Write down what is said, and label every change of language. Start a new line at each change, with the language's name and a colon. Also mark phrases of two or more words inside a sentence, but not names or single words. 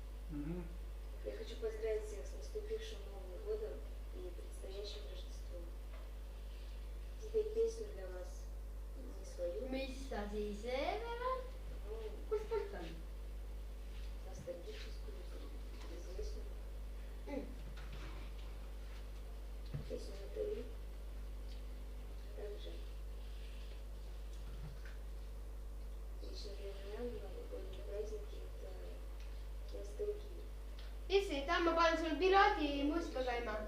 Russian: Я хочу поздравить всех с наступившим Новым годом и предстоящим Рождеством. Спеть песню для вас, не свою,
Finnish: Mistä siis Eeva?
Russian: но
Estonian: Kus poolt on?
Russian: ностальгическую, известную. Песню Натали. Также лично для меня новогодние праздники это ностальгия.
Finnish: Issi, tähän mä panen sulle piraatimuusika käimään.